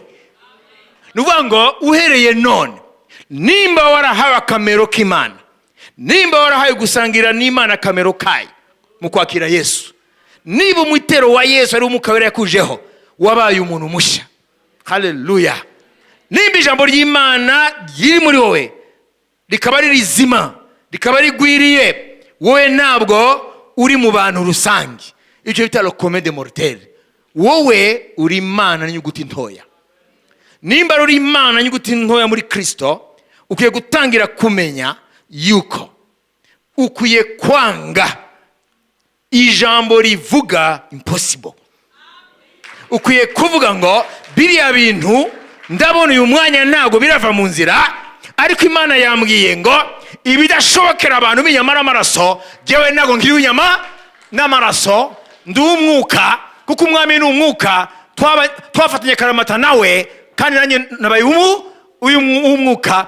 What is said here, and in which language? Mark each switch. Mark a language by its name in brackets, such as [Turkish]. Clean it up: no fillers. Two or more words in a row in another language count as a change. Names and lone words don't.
[Kinyarwanda] Nuvuga ngo uhereye none, nimba warahawe akamero k'Imana, nimba warahawe gusangira n'Imana akamero kayo mu kwakira Yesu, niba umwitero wa Yesu ari umwuka wera yakujeho, wabaye umuntu mushya. Haleluya. Nimba ijambo ry'Imana riri muri wowe rikaba ari rizima, rikaba rigwiriye, wowe ntabwo uri mu bantu rusange, icyo bita [French] le commun des mortels. [Kinyarwanda] Wowe uri Imana n'inyuguti ntoya. Nimba uri Imana n'inyuguti ntoya muri Kristo, ukwiye gutangira kumenya yuko ukwiye kwanga ijambo rivuga impossible. Ukwiye kuvuga ngo biriya bintu ndabona uyu mwanya ntabwo birava mu nzira, ariko Imana yambwiye ngo ibidashobokera abantu b'inyama n'amaraso, jewe ntabwo ngiri inyama n'amaraso, ndi umwuka, kuko umwami ni umwuka, twafatanye karamata nawe, kandi nanjye nabaye uyu umwuka.